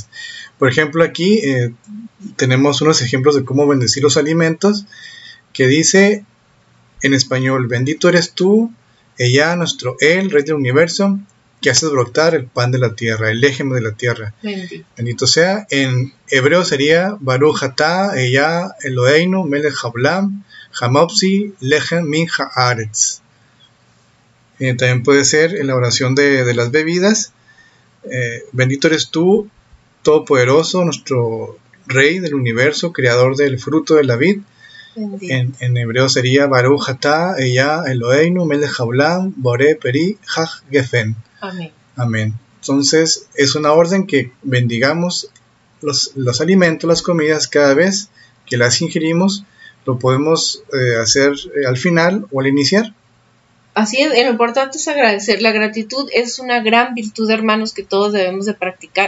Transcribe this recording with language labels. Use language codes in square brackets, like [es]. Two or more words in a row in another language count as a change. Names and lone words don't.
[es] Por ejemplo, aquí tenemos unos ejemplos de cómo bendecir los alimentos, que dice en español: bendito eres tú, ella, nuestro El, Rey del Universo, que haces brotar el pan de la tierra, el lejem de la tierra. Bendito sea. En hebreo sería [he] ברוך אתה אדוני אלוהינו מלך העולם המוציא לחם מן הארץ. [es] También puede ser en la oración de las bebidas: bendito eres tú, Todopoderoso, nuestro Rey del Universo, Creador del fruto de la vid. En hebreo sería [he] ברוך אתה אדוני אלוהינו מלך העולם בורא פרי הגפן. [es] Amén. Amén. Entonces es una orden que bendigamos los alimentos, las comidas, cada vez que las ingerimos. Lo podemos hacer al final o al iniciar. Así es, lo importante es agradecer. La gratitud es una gran virtud, hermanos, que todos debemos de practicar.